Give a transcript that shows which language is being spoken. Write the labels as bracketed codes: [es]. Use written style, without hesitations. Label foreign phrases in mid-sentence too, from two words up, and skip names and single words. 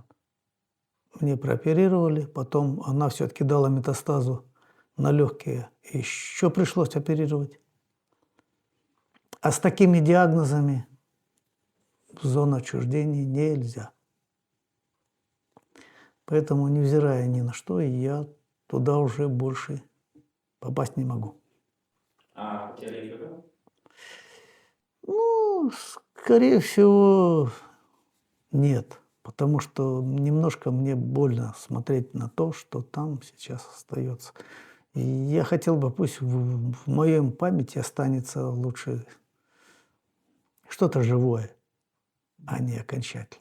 [ru] Мне прооперировали, потом она все-таки дала метастазу на легкие, еще пришлось оперировать. А с такими диагнозами в зону отчуждения нельзя. Поэтому, невзирая ни на что, я туда уже больше попасть не могу. [pl] A chcieli by? [ru] Ну, скорее всего, нет. Потому что немножко мне больно смотреть на то, что там сейчас остается. И я хотел бы, пусть в моей памяти останется лучше что-то живое, а не окончательно.